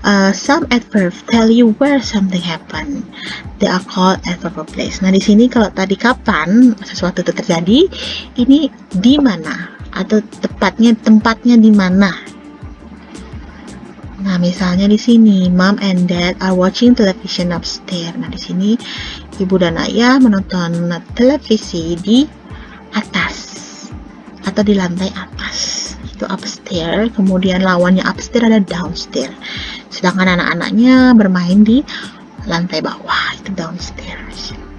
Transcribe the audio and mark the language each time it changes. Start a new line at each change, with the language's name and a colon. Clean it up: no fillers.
English: Some adverbs tell you where something happen. They are called adverb of place.
Indonesian: Nah, di sini kalau tadi kapan sesuatu itu terjadi, ini di mana atau tempatnya di mana. Nah, misalnya di sini
English: mom and dad are watching television upstairs.
Indonesian: Nah, di sini ibu dan ayah menonton televisi di atas atau di lantai atas. Itu upstairs. Kemudian lawannya upstairs ada downstairs. Sedangkan anak-anaknya bermain di lantai bawah, itu downstairs.